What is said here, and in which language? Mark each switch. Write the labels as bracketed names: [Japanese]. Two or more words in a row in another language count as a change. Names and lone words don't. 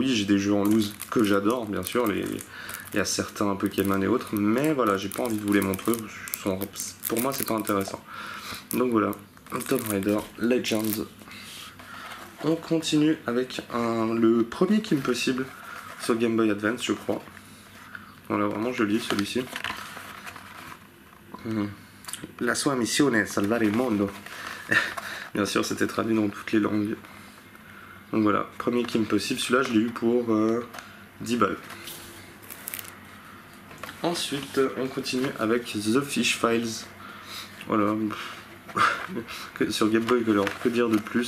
[French] Oui, j'ai des jeux en loose que j'adore, bien sûr, il y a certains Pokémon et autres, mais voilà, j'ai pas envie de vous les montrer, pour moi c'est pas intéressant. Donc voilà, Tomb Raider Legends. On continue avec le premier Kim Possible sur Game Boy Advance, je crois. Voilà, vraiment joli celui-ci. [Italian] La sua missione è salvare il mondo. [French] Bien sûr, c'était traduit dans toutes les langues. Donc voilà, premier Kim Possible. Celui-là, je l'ai eu pour 10 balles. Ensuite, on continue avec The Fish Files. Voilà. Sur Game Boy Color, que dire de plus?